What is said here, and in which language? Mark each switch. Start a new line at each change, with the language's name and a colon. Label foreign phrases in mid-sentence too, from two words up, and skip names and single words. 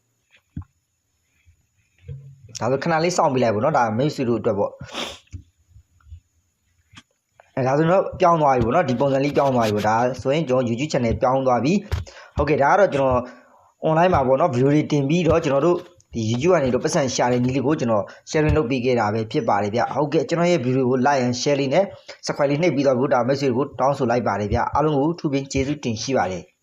Burmese: ဒါဆိုခဏလေးစောင့်ပြလိုက်ပေါ့နော်ဒါမိတ်ဆွေတို့အတွက်ပေါ့ဒါဆိုတော့ပြောင်းသွားပြီပေါ့နော်ဒီပုံစံလေးပြောင်းသွားပြီပေါ့ဒါဆိုရင်ကျွန်တော် YouTube channel ပြောင်းသွားပြီဟုတ်ကဲ့ဒါကတော့ကျွန်တော် online မှာပေါ့နော် video တွေတင်ပြီးတော့ကျွန်တော်တို့ဒီ YouTube ကနေတော့ပတ်စံရှာတဲ့နည်းလေးကိုကျွန်တော် sharing လုပ်ပေးခဲ့တာပဲဖြစ်ပါတယ်ဗျဟုတ်ကဲ့ကျွန်တော်ရဲ့ video ကို
English: like and share
Burmese: လေးနဲ့ subscribe လေးနှိပ်ပြီးတော့ဗုဒ္ဓ message ကိုတောင်းဆိုလိုက်ပါတယ်ဗျအားလုံးကိုထူးပင်ကျေးဇူးတင်ရှိပါတယ်